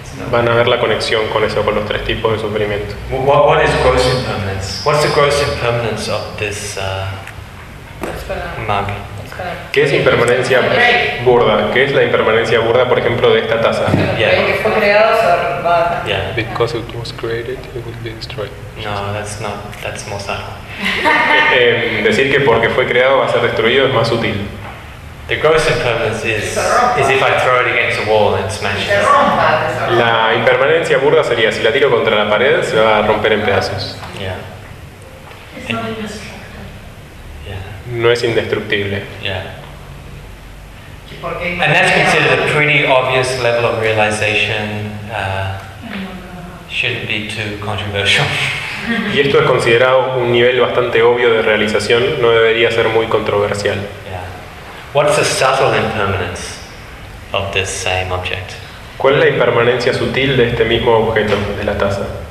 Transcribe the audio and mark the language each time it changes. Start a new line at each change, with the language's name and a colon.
Spanish: Van a ver la conexión con eso, con los tres tipos de sufrimiento.
English: What is gross impermanence? What's the gross impermanence of this mug?
Spanish: ¿Qué es impermanencia burda? ¿Qué es la impermanencia burda, por ejemplo, de esta taza?
English: Yeah. Because it was created, it would be destroyed. No, that's more subtle.
Spanish: Decir que porque fue creado va a ser destruido es más sutil.
English: The gross impermanence is if I throw it against a wall and it smashes.
Spanish: La impermanencia burda sería si la tiro contra la pared se va a romper en pedazos. No es indestructible.
English: And that's considered a pretty obvious level of realization. Shouldn't be too controversial.
Spanish: Y esto es considerado un nivel bastante obvio de realización, no debería ser muy controversial.
English: What's the subtle impermanence of this same object?
Spanish: ¿Cuál es la impermanencia sutil de este mismo objeto, de la taza?